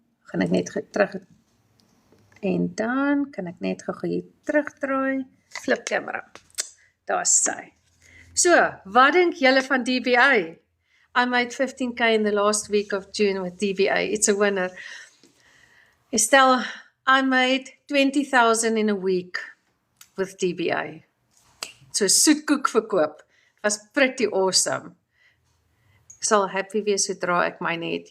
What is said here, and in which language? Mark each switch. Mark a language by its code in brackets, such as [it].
[af] Gaan ek net terug, en dan kan ek net gou hier terugdraai, [en] flip camera. [af] Daar sy. So, wat dink julle van DBA? [en] I made 15K in the last week of June with DBA. It's a winner. Estelle, I made 20,000 in a week with DBA. So [af] soetkoek verkoop. [en] It was pretty awesome. [af] Ek sal happy wees sodra ek myne het.